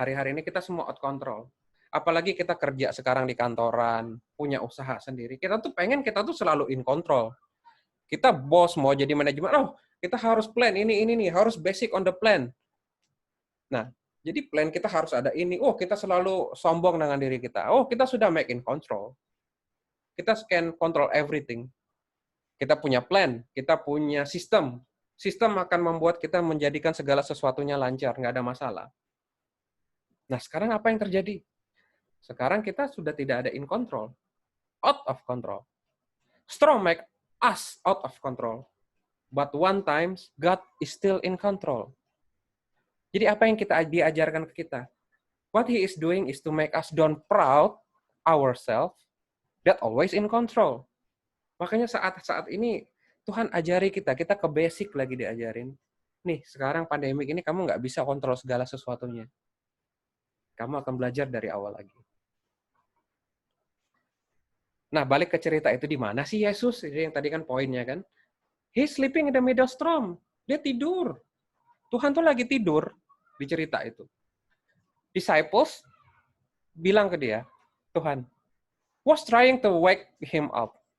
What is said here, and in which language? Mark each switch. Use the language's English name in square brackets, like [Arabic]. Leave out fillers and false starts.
[Indonesian] Hari-hari ini kita semua [English] out control. [Indonesian] Apalagi kita kerja sekarang di kantoran, punya usaha sendiri. Kita tuh pengen kita tuh selalu [English] in control. [Indonesian] Kita bos mau jadi manajemen, oh kita harus plan ini nih, harus [English] basic on the plan. [Indonesian] Nah, jadi plan kita harus ada ini. Oh, kita selalu sombong dengan diri kita. Oh, kita sudah [English] make in control. [Indonesian] Kita [English] can control everything. [Indonesian] Kita punya plan, kita punya sistem. Sistem akan membuat kita menjadikan segala sesuatunya lancar, nggak ada masalah. Nah, sekarang apa yang terjadi? Sekarang kita sudah tidak ada [English] in control. Out of control. Storm make us out of control. But one times, God is still in control. [Indonesian] Jadi apa yang kita diajarkan ke kita? [English] What He is doing is to make us don't proud ourselves that always in control. [Indonesian] Makanya saat ini Tuhan ajari kita ke basic lagi diajarin. Nih, sekarang pandemik ini kamu nggak bisa kontrol segala sesuatunya. Kamu akan belajar dari awal lagi. Nah, balik ke cerita itu di mana sih Yesus? Ini yang tadi kan poinnya kan. [English] He's sleeping in the middle storm. [Indonesian] Dia tidur. Tuhan tuh lagi tidur di cerita itu. [English] Disciples [Indonesian] bilang ke dia, [English] Tuhan was trying to wake him up.